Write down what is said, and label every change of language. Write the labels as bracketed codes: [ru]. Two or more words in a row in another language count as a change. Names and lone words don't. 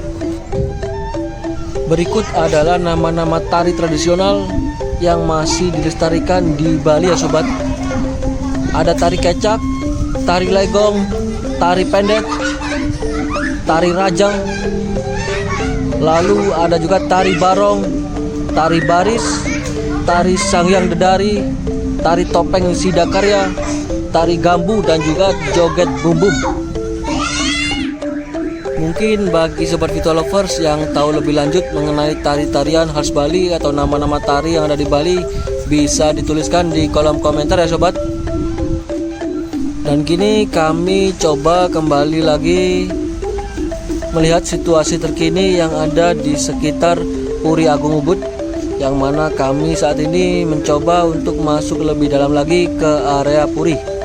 [id] Berikut adalah nama-nama tari tradisional yang masih dilestarikan di Bali ya sobat. Ada tari kecak, tari legong, tari pendek, tari rajang, lalu ada juga tari barong, tari baris, tari sanghyang dedari, tari topeng sidakarya, tari gambu, dan juga joget bumbum. Mungkin bagi Sobat Vito Lovers yang tahu lebih lanjut mengenai tari-tarian khas Bali atau nama-nama tari yang ada di Bali, bisa dituliskan di kolom komentar ya sobat. Dan kini kami coba kembali lagi melihat situasi terkini yang ada di sekitar Puri Agung Ubud, yang mana kami saat ini mencoba untuk masuk lebih dalam lagi ke area Puri.